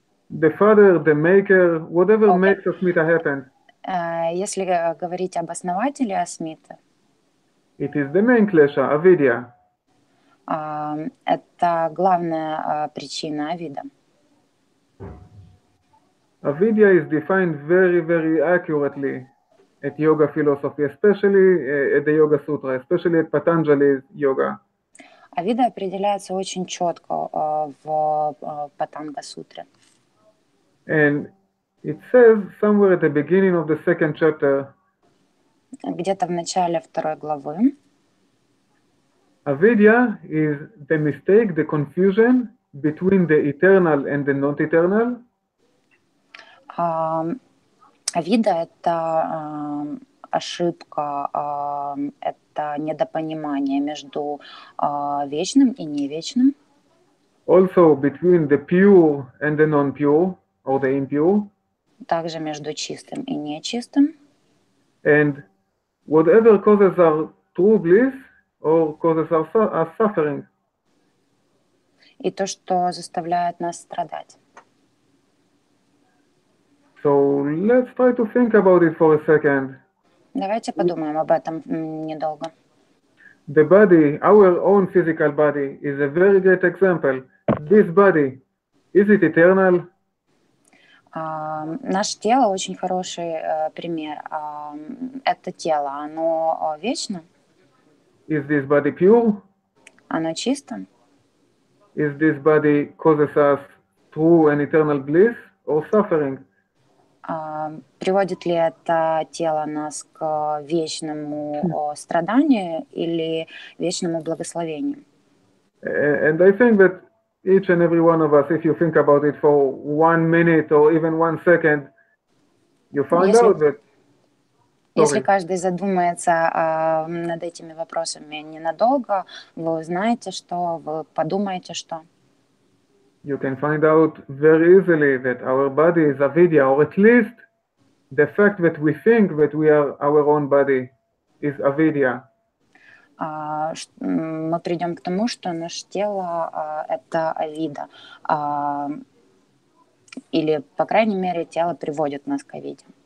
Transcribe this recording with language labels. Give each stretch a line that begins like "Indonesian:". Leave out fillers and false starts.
English: The father, the maker, whatever makes Asmita happen.
Russian: Если говорить об основателе асмиты,
English: it is the main klesha, avidya.
Russian: Это главная причина авида.
English: Avidya is defined very, very accurately at yoga philosophy, especially at the Yoga-Sutra, especially at Patanjali's yoga.
Russian: Авида определяется очень четко в Патанга-сутре.
English: And it says somewhere at the beginning of the second chapter,
Russian: где-то в начале второй главы,
English: avidya is the mistake, the confusion between the eternal and the not-eternal.
Russian: Авида — это ошибка, это недопонимание между вечным и невечным.
English: Also between the pure and the non-pure, or the impure.
Russian: Также между чистым и нечистым.
English: And whatever causes our true bliss or causes our suffering.
Russian: И то, что заставляет нас страдать.
English: So let's try to think about it for a second.
Russian: Давайте подумаем об этом недолго.
English: The body, our own physical body, is a very great example. This body, is it eternal?
Russian: Наше тело очень хороший пример. Это тело, оно вечно? Is this body pure? Оно чисто? Is this body causes us true and eternal bliss or suffering? Приводит ли это тело нас к вечному страданию или вечному благословению? And I think that each and every one of us, if you think about it for 1 minute or even 1 second, you find out that... Если каждый задумается над этими вопросами ненадолго, вы узнаете, что, вы подумаете, что... You can find out very easily that our body is avidya, or at least the fact that we think that we are our own body is avidya. Мы придем к тому, что наше тело — это авида. Или, по крайней мере, тело приводит нас к авиде.